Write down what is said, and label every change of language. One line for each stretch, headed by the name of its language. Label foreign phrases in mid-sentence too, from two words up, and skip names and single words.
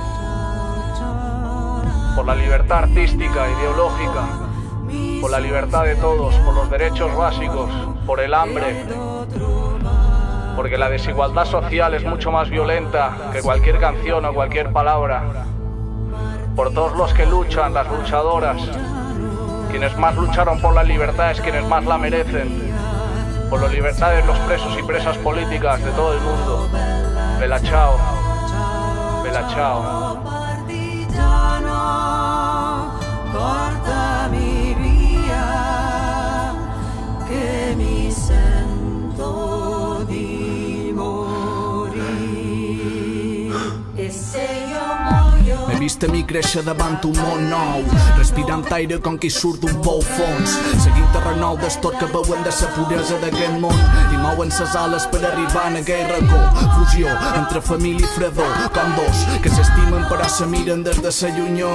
Spanish: Por la libertad artística, ideológica, por la libertad de todos, por los derechos básicos, por el hambre, porque la desigualdad social es mucho más violenta que cualquier canción o cualquier palabra. Por todos los que luchan, las luchadoras, quienes más lucharon por la libertad es quienes más la merecen, por la libertad de los presos y presas políticas de todo el mundo.
Italian: Bella ciao, bella ciao. Portami via, che mi sento di morire. E se io muoio.
Catalan: M'he vist a mi créixer davant un món nou, respirant aire com qui surt d'un pou fons, seguint terra nou del tot que veuen de la puresa d'aquest món i mouen ses ales per arribar en aquell racó. Fusió entre família i fredor, com dos que s'estimen però se miren des de sa llunyor.